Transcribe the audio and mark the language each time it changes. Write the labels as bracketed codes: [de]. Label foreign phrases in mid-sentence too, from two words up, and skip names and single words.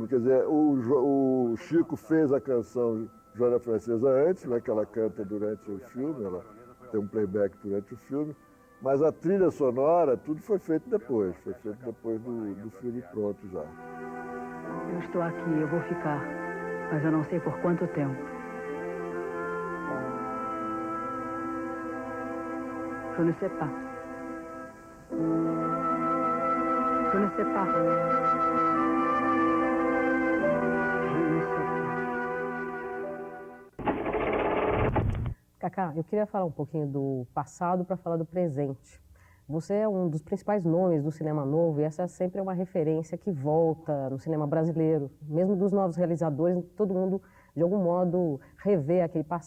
[pt] Quer dizer, o Chico fez a canção Joana Francesa antes, né, que ela canta durante o filme, ela tem um playback durante o filme, mas a trilha sonora, tudo foi feito depois do filme pronto já. Eu estou aqui, eu vou ficar, mas eu não sei por quanto tempo. [fr] Je ne sais pas. Je ne sais pas. Je ne sais pas. [pt] Cacá, eu queria falar um pouquinho do passado para falar do presente. Você é um dos principais nomes do cinema novo e essa sempre é uma referência que volta no cinema brasileiro. Mesmo dos novos realizadores, todo mundo, de algum modo, revê aquele passado.